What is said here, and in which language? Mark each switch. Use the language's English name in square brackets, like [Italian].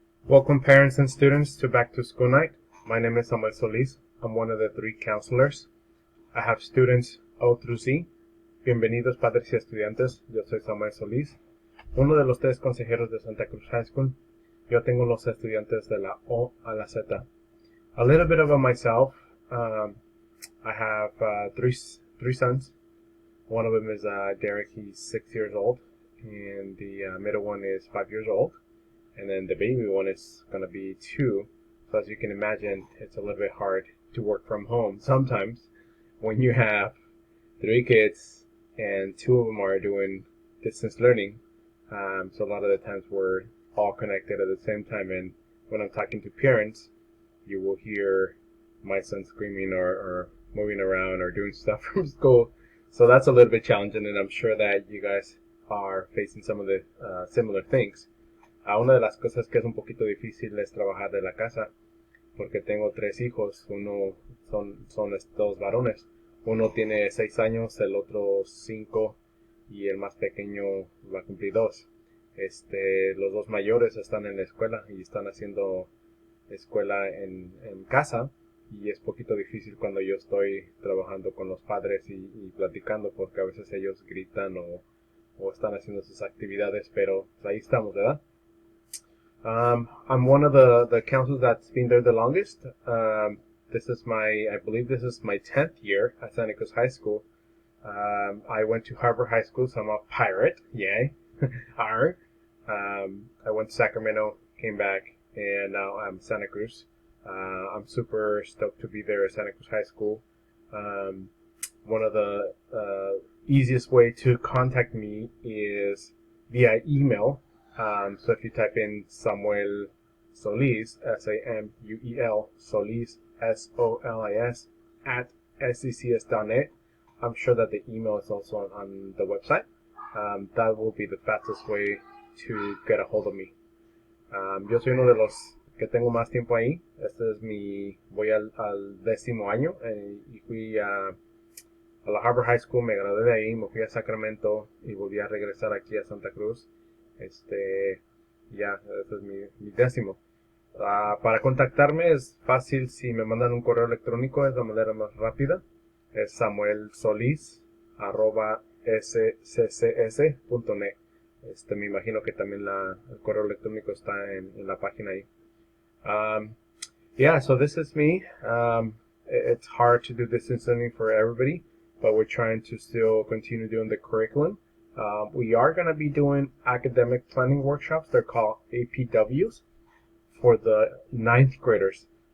[English] Welcome parents and students to Back to School Night. My name is Solis. I'm one of the 3 counselors. I have students O through Z. [Spanish] Bienvenidos padres y estudiantes. Yo soy Samuel Solis, uno de los 3 consejeros de Santa Cruz High School. Yo tengo los estudiantes de la O a la Z. [English] A little bit about myself. I have three sons. One of them is Derek. He's 6 years old, and the middle one is 5 years old. And then the baby one is going to be 2. So as you can imagine, it's a little bit hard to work from home sometimes when you have 3 kids and 2 of them are doing distance learning. So a lot of the times we're all connected at the same time. And when I'm talking to parents, you will hear my son screaming or moving around or doing stuff from school. So that's a little bit challenging, and I'm sure that you guys are facing some of the similar things. [Spanish] Una de las cosas que es un poquito difícil es trabajar de la casa, porque tengo 3 hijos. Uno son 2 varones. Uno tiene 6 años, el otro 5 y el más pequeño va a cumplir 2. Los 2 mayores están en la escuela y están haciendo escuela en casa, y es poquito difícil cuando yo estoy trabajando con los padres y platicando, porque a veces ellos gritan o están haciendo sus actividades, pero pues ahí estamos, ¿verdad? [English] I'm one of the counselors that's been there the longest. I believe this is my 10th year at Santa Cruz High School. I went to Harbor High School, so I'm a pirate. Yay. Arr. I went to Sacramento, came back, and now I'm Santa Cruz. I'm super stoked to be there at Santa Cruz High School. One of the easiest way to contact me is via email. So if you type in Samuel Solis, Samuel Solis, Solis, at SCHS.net, I'm sure that the email is also on the website. That will be the fastest way to get a hold of me. [Spanish] Yo soy uno de los que tengo más tiempo ahí. Voy al 10º año, y fui a la Harbor High School, me gradué de ahí, me fui a Sacramento y volví a regresar aquí a Santa Cruz. Este es mi 10º. Para contactarme es fácil. Si me mandan un correo electrónico, es la manera más rápida. Es samuelsolis@sccs.net. Me imagino que también el correo electrónico está en la página ahí. [English] So this is me. It's hard to do distance learning for everybody, but we're trying to still continue doing the curriculum. We are going to be doing academic planning workshops. They're called APWs for the 9th graders.